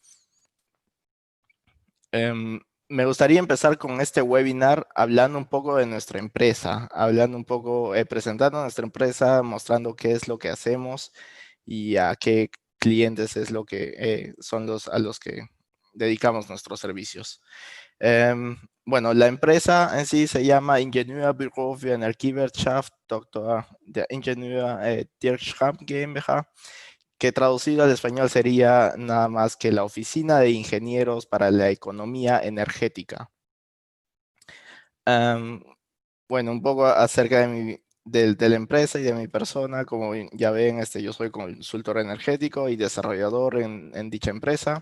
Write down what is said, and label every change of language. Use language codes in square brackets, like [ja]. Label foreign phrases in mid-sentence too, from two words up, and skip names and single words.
[es] Me gustaría empezar con este webinar hablando un poco de nuestra empresa, hablando un poco, presentando nuestra empresa, mostrando qué es lo que hacemos y a qué clientes es lo que son a los que dedicamos nuestros servicios. Bueno, la empresa en sí se llama Ingenieurbüro für Energiewirtschaft, Dr. der Ingenieur Dirk Schramm GmbH, que traducido al español sería nada más que la Oficina de Ingenieros para la Economía Energética. Bueno, un poco acerca de la empresa y de mi persona. Como ya ven, yo soy consultor energético y desarrollador en dicha empresa.